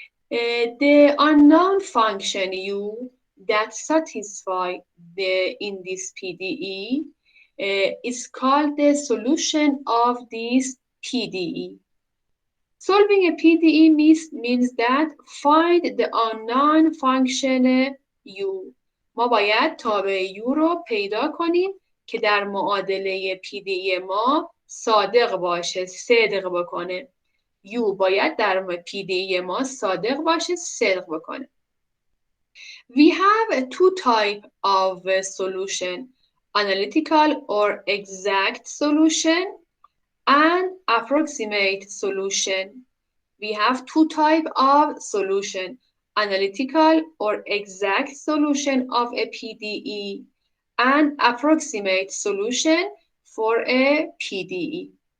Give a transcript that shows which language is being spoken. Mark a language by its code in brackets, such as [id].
[en] The unknown function U that satisfy in this PDE is called the solution of this PDE. Solving a PDE means that find the unknown function U. [fa] ما باید تابع U رو پیدا کنیم که در معادله PDE ما صادق باشه، صدق بکنه. U باید در PDE ما صادق باشه، صدق بکنه. [en] We have two types of solution, analytical or exact solution and approximate solution. We have two types of solution, analytical or exact solution of a PDE and approximate solution for a PDE.